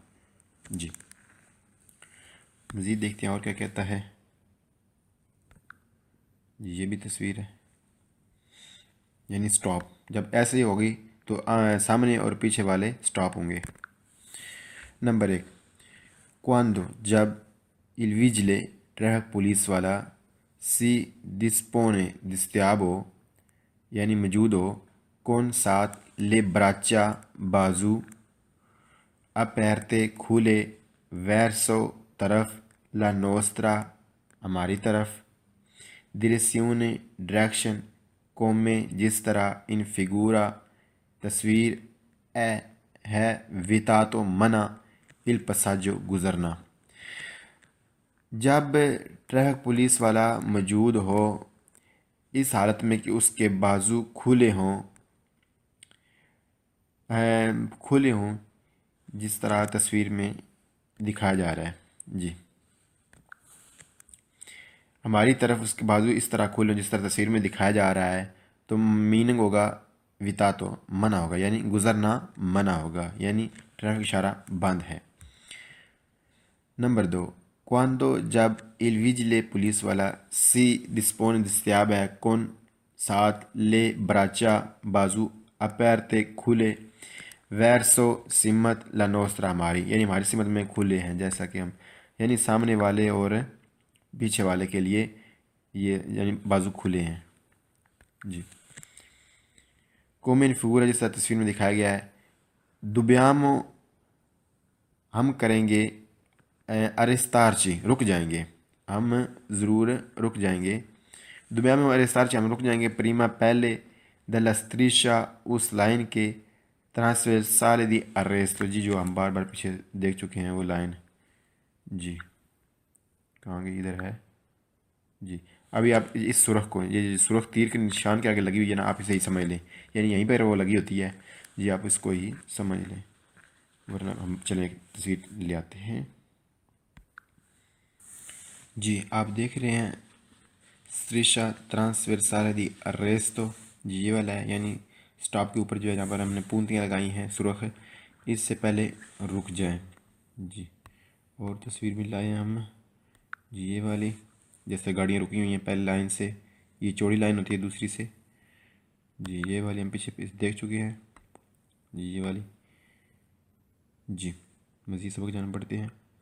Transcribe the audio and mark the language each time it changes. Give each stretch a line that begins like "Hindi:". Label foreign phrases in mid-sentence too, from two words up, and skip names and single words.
Urdu: جی مزید دیکھتے ہیں اور کیا کہتا ہے۔ یہ بھی تصویر ہے، یعنی سٹاپ جب ایسے ہی ہوگی تو سامنے اور پیچھے والے سٹاپ ہوں گے۔ نمبر 1، quando جب
Italian: il vigile
Urdu: ٹریفک پولیس والا si dispone دستیاب ہو یعنی موجود ہو con ساتھ
Italian: le braccia
Urdu: بازو aperte کھولے verso طرف
Italian: la nostra
Urdu: ہماری طرف direzione ڈائریکشن come جس طرح
Italian: in figura
Urdu: تصویر ہے vietato منع
Italian: il passaggio
Urdu: گزرنا۔ جب ٹریفک پولیس والا موجود ہو اس حالت میں کہ اس کے بازو کھلے ہوں جس طرح تصویر میں دکھایا جا رہا ہے، جی ہماری طرف اس کے بازو اس طرح کھلے ہوں جس طرح تصویر میں دکھایا جا رہا ہے، تو میننگ ہوگا ویتاتو منع ہوگا، یعنی گزرنا منع ہوگا، یعنی ٹریفک اشارہ بند ہے۔ نمبر 2، quando جب
Italian: il vigile
Urdu: پولیس والا
Italian: si dispone
Urdu: دستیاب ہے con ساتھ
Italian: le braccia
Urdu: بازو aperte کھلے verso سمت
Italian: la nostra
Urdu: ہماری، یعنی ہماری سمت میں کھلے ہیں، جیسا کہ ہم یعنی سامنے والے اور پیچھے والے کے لیے یہ یعنی بازو کھلے ہیں، جی
Italian: come in figura
Urdu: جس طرح تصویر میں دکھایا گیا ہے، dobbiamo ہم کریں گے، ارستارچی رک جائیں گے، ہم ضرور رک جائیں گے،
Italian: dobbiamo arrestarci
Urdu: ہم رک جائیں گے، پریما پہلے
Italian: della striscia
Urdu: اس لائن کے
Italian: trasversale di arresto،
Urdu: جی جو ہم بار بار پیچھے دیکھ چکے ہیں وہ لائن، جی کہاں گئی، ادھر ہے، جی ابھی آپ اس سرخ کو، یہ سرخ تیر کے نشان کے آگے لگی ہوئی ہے نا، آپ اسے ہی سمجھ لیں، یعنی یہیں پر وہ لگی ہوتی ہے، جی آپ اس کو ہی سمجھ لیں، ورنہ ہم چلیں ایک تصویر لے آتے ہیں۔ جی آپ دیکھ رہے ہیں
Italian: striscia trasversale di arresto،
Urdu: جی یہ والا ہے، یعنی سٹاپ کے اوپر جو ہے جہاں پر ہم نے پونتیاں لگائی ہیں سرخ، اس سے پہلے رک جائیں، جی اور تصویر بھی لائے ہیں ہم، جی یہ والی جیسے گاڑیاں رکی ہوئی ہیں پہلے لائن سے، یہ چوڑی لائن ہوتی ہے دوسری سے، جی یہ والی ہم پیچھے دیکھ چکے ہیں، جی یہ والی، جی مزید سبق جانا پڑتے ہیں۔